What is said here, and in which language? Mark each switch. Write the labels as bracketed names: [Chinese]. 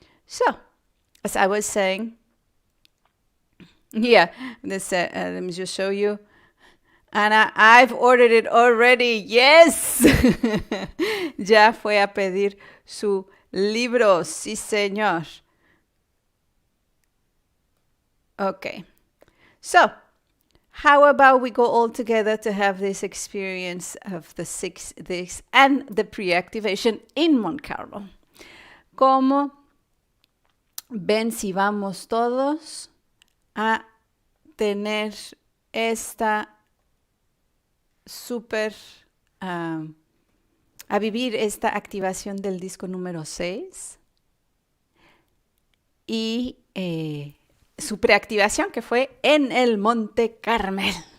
[English] So, as I was saying, yeah, let me just show you. Ana, I've ordered it already. Yes. [Spanish] Ya fue a pedir su libro. Sí, señor. [English] Okay. So, how about we go all together to have this experience of the 6 days and the pre-activation in Monte Carlo? [Spanish] ¿Cómo ven si vamos todos a tener esta súper, a vivir esta activación del disco número 6 y su preactivación que fue en el Monte Carmel?